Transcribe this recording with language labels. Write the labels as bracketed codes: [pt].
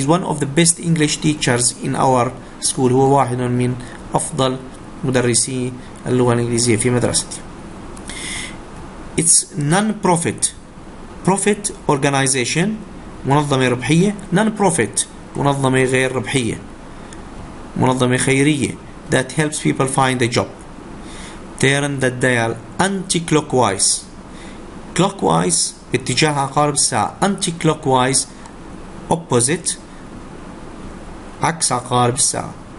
[en] he is one of the best English teachers in our school. [ar] هو واحد من أفضل مدرسي اللغة الإنجليزية في مدرستي. [en] It's non-profit organization [ar] منظمة ربحية. [en] non-profit [ar] منظمة غير ربحية، منظمة خيرية [en] that helps people find a job. Turn the dial anti-clockwise. [ar] clockwise باتجاه عقارب الساعة. [en] anti-clockwise opposite [ar] عكس عقارب الساعة.